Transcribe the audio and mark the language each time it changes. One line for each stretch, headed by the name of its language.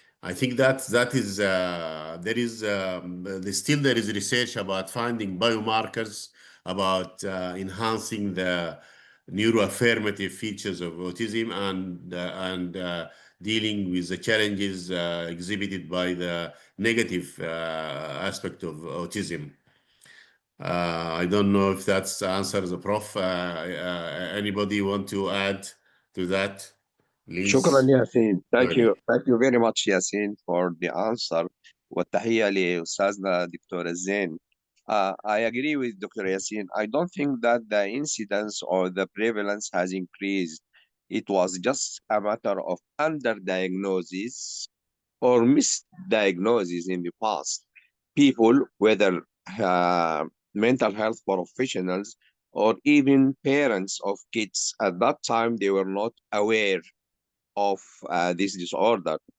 English: I think that is there is research about finding biomarkers, about enhancing the neuroaffirmative features of autism, and dealing with the challenges exhibited by the negative aspect of autism. I don't know if that answers the prof. Anybody want to add to that? Please.
Arabic: شكرا ياسين.
English: Thank you very much Yasein for the answer.
Arabic: والتحية لأستاذنا دكتور زين.
English: I agree with Dr. Yasein. I don't think that the incidence or the prevalence has increased. It was just a matter of underdiagnosis or misdiagnosis in the past. People, whether mental health professionals or even parents of kids, at that time they were not aware of this disorder.